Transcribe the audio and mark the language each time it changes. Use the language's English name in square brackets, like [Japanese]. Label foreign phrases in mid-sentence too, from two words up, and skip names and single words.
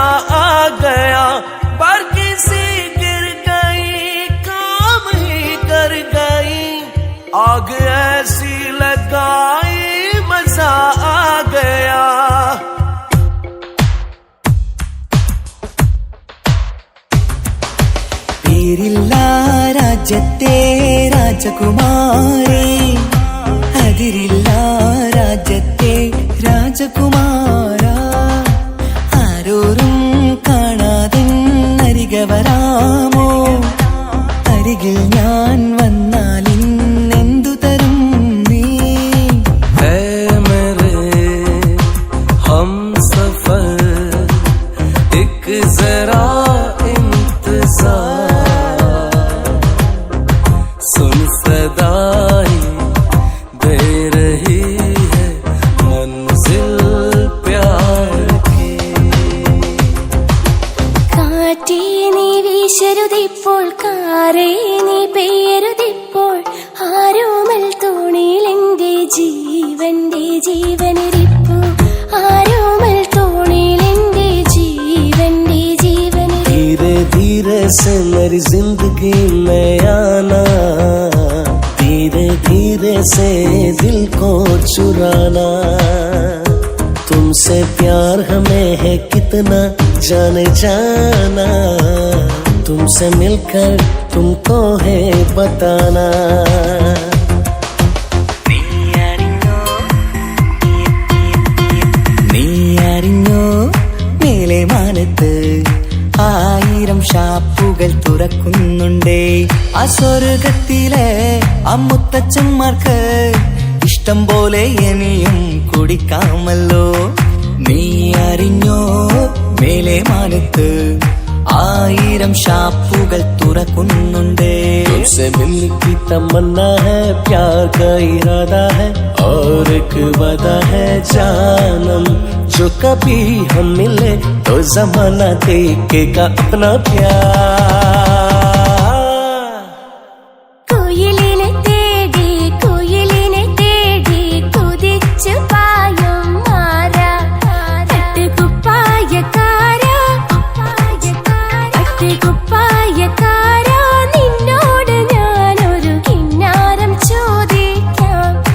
[Hindi] आ गया पर किसी गिर गई काम ही कर गई आग ऐसी लगाई मजा आ गया [Malayalam] പേരില്ല രാജ്യത്തെ രാജകുമാരി അതിരില്ല രാജ്യത്തെ രാജകുമാര ആരോരും കാണാതെ അരികെ വരാമോ അരികിൽ ഞാൻ വന്നാൽ ഇന്നെന്തു തരും നീ [Hindi] हम सफर एक जरा इंतजार सुन सदाई दे रही है मंजिल प्यार की [Malayalam] കാറ്റേ നീ വീശരുതിപ്പോൾ കാറേ നീ പെയ്യരുതിപ്പോൾ ആരോമൽ തോണിയിൽ എന്റെ ജീവന്റെ ജീവനിരിപ്പു ആരോമൽ തോണിയിൽ എന്റെ ജീവന്റെ ജീവനിരിപ്പു [Hindi] धीरे धीरे से मेरी जिंदगी में आना धीरे धीरे से दिल को चुराना तुमसे प्यार हमें है कितना जाने जाना, तुमसे मिलकर तुमको है बताना। [Malayalam] നീ അറിഞ്ഞോ മേലെ മാനത്ത് 1000 ഷാപ്പുകൾ തുറക്കുന്നുണ്ടേ. ആ സ്വർഗത്തിലെ ആ മുത്തച്ഛന്മാർക്ക് ഇഷ്ടം പോലെ ഇനിയും കുടിക്കാമല്ലോ. നീ അറിഞ്ഞോ മേലെ മാനത്ത് 1000 ഷാപ്പുകൾ തുറക്കുന്നുണ്ടേ. [Hindi] तुमसे मिलने की तमन्ना है, प्यार का इरादा है और एक वादा है जानम, जो कभी हम मिले तो जमाना देखेगा अपना प्यार। [Malayalam] കുയിലിനെ തേടി കുതിച്ചു പായും മാറാ, പട്ടുകുപ്പായക്കാരാ, നിന്നോട് ഞാനൊരു കിന്നാരം ചോദിക്കാം,